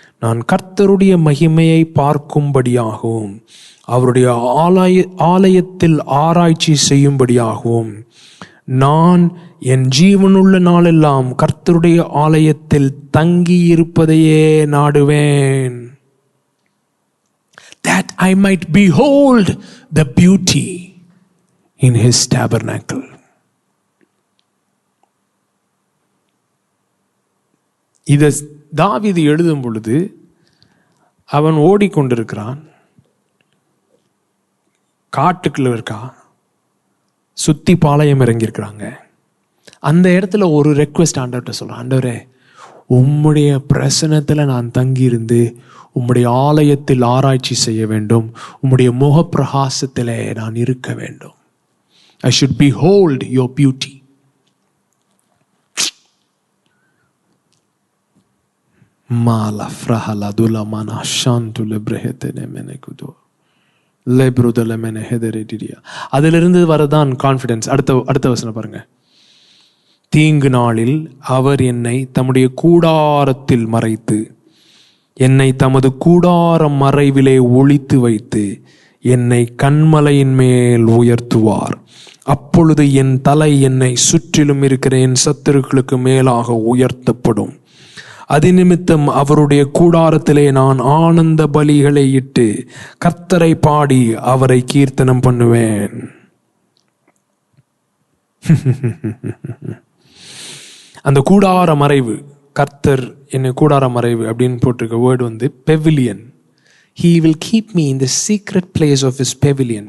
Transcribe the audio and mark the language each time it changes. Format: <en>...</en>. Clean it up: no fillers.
<ta>நான் கர்த்தருடைய மகிமையை பார்க்கும்படியாகவும் அவருடைய ஆலயத்தில் ஆராய்ச்சி செய்யும்படியாகவும் நான் என் ஜீவனுள்ள நாளெல்லாம் கர்த்தருடைய ஆலயத்தில் தங்கி இருப்பதையே நாடுவேன்.</ta> <en>That I might behold the beauty in his tabernacle.</en> <ta>இதை தாவீது எழுதும் பொழுது அவன் ஓடிக்கொண்டிருக்கிறான், காட்டுக்குள்ள இருக்கா, சுத்தி பாளையம் இறங்கியிருக்கிறாங்க. அந்த இடத்துல ஒரு ரெக்வெஸ்ட் ஆண்டவர்கிட்ட சொல்றான், ஆண்டவரே உம்முடைய பிரசனத்தில் நான் தங்கியிருந்து உம்முடைய ஆலயத்தில் ஆராய்ச்சி செய்ய வேண்டும். உம்முடைய முகப்பிரகாசத்திலே நான் இருக்க வேண்டும்.</ta> <en>I should behold your beauty. Mala frahala dula mana shantu lebrehete nemene kudo lebrudele mene hederediya.</en> <ta>அதிலிருந்து வரதான் கான்ஃபிடன்ஸ். அடுத்த வசனம் பாருங்க. தீங்கு நாளில் அவர் என்னை தம்முடைய கூடாரத்தில் மறைத்து, என்னை தமது கூடாரம் மறைவிலே ஒளித்து வைத்து, என்னை கன்மலையின் மேல் உயர்த்துவார். அப்பொழுது என் தலை என்னை சுற்றிலும் இருக்கிற என் சத்துருக்களுக்கு மேலாக உயர்த்தப்படும். அது நிமித்தம் அவருடைய கூடாரத்திலே நான் ஆனந்த பலிகளை இட்டு கர்த்தரை பாடி அவரை கீர்த்தனம் பண்ணுவேன். அந்த கூடார மறைவு, கர்த்தர் என்னை கூடார மறைவு அப்படின்னு போட்டிருக்க வேர்டு வந்து pavilion.</ta> <en>He will keep me in the secret place of his pavilion.</en>